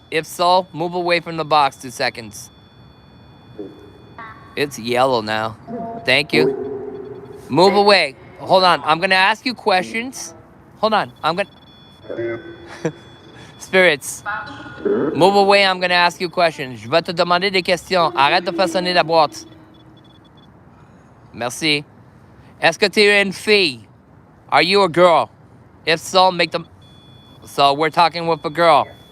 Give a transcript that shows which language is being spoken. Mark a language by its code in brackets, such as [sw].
[en] If so, move away from the box 2 seconds. It's yellow now. Thank you. Move away. Hold on. I'm going to ask you questions. Hold on. Spirits. Move away. I'm going to ask you questions. [fr] Je vais te demander des questions. Arrête de faire sonner la boîte. Merci. Est-ce que tu es une fille? [en] Are you a girl? If so, make them... So we're talking with a girl.